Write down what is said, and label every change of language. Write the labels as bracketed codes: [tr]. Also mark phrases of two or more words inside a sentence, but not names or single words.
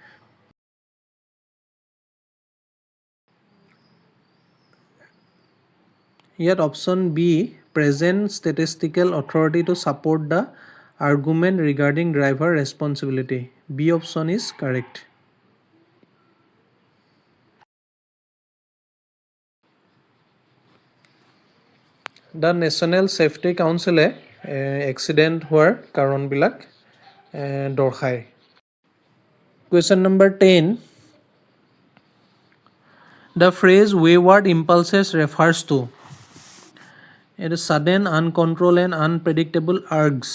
[en] Yet option B, present statistical authority to support the argument regarding driver responsibility. B option is correct. The National Safety Council accident [as] হোৱাৰ কাৰণবিলাক দৰ্শায়. [en] Question number 10. The phrase wayward impulses refers to it is sudden, uncontrolled, and unpredictable urges.